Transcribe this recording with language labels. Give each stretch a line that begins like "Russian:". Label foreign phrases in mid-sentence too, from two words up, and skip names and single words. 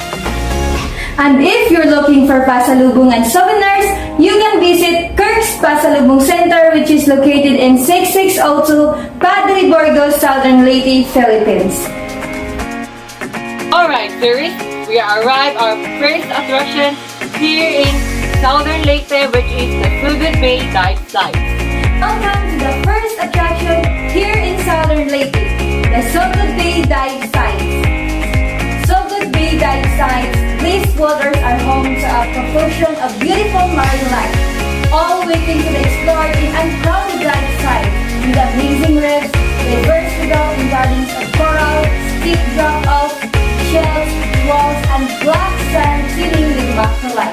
English: And if you're looking for pasalubong and souvenirs, you can visit Kirk's Pasalubong Center, which is located in 6602 Padre Burgos, Southern Leyte, Philippines. Alright, tourists, we are arrived our first attraction here in Southern Leyte, which is the Sugod Bay Dive Site. Welcome to the first attraction here in Southern Leyte, the Sugod Bay Dive Site. Sugod Bay Dive Sites, these waters are home to a profusion of beautiful marine life, all waiting to be explored in uncrowded dive sites with amazing reefs, diverse developing gardens of coral, steep drop-off, shells, walls, and black sand teeming with macrolife.